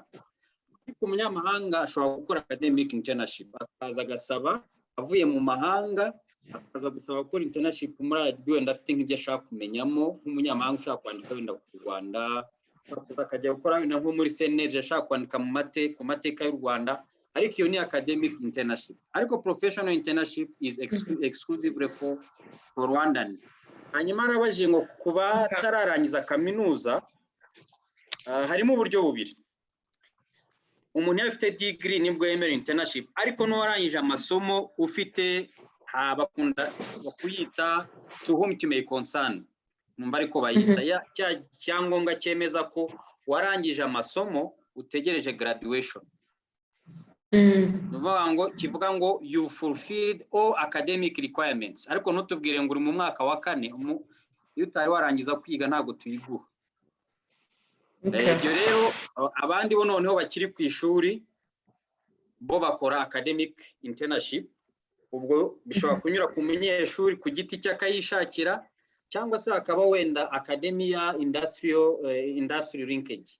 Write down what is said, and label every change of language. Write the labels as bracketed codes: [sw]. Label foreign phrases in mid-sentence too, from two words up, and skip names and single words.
[rw] Ariko umunyamahanga ashobora gukora [en] academic internship, [rw] akaza agasaba avuye mu mahanga, akaza gusaba gukora internship muri RDB wenda afite nk'ibyo ashaka kumenyamo. Nk'umunyamahanga ushaka kwandika wenda ku Rwanda, akajya gukora wenda nko muri CNRG ashaka kwandika ku mateka y'u Rwanda, ariko iyo ni [en] academic internship. Ariko professional internship is exclusively for Rwandans. [rw] Hanyuma arabajije ngo kuba tararangiza kaminuza harimo uburyo bubiri. Umuntu afite degree nibwo yemerewe internship, ariko n'uwarangije amasomo ufite bakunda kuyita [en] to whom it may concern, [rw] numva ariko bayita cyangombwa cyemeza ko warangije amasomo utegereje graduation. Nuvuga ngo kivuga ngo [en] you fulfilled all academic requirements, [rw] ariko ntutubwire ngo uri mu mwaka wa 4 iyo utari warangiza kwiga ntabwo tuyiguha. Ibyo rero abandi bo noneho bakiri ku ishuri bo bakora [en] academic internship, [rw] ubwo bishobora kunyura ku munyeshuri ku giti cye akayishakira, cyangwa se akaba wenda [en] academia industry linkage.